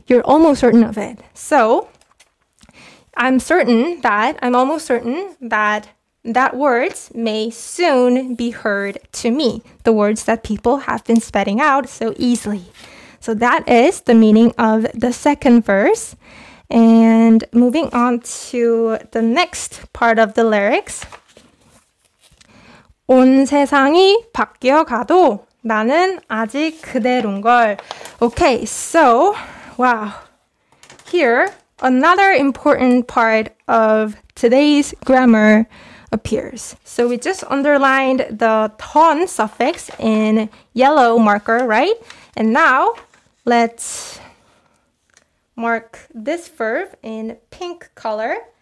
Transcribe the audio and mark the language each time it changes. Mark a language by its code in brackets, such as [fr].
[en] You're almost certain of it. So I'm almost certain that words may soon be heard to me. The words that people have been spitting out so easily. So that is the meaning of the second verse. And moving on to the next part of the lyrics. [ko] 온 세상이 바뀌어 가도 나는 아직 그대로인걸. [en] Okay, so, wow. Here, another important part of today's grammar appears. So we just underlined the 던 suffix in yellow marker, right? And now, let's mark this verb in pink color.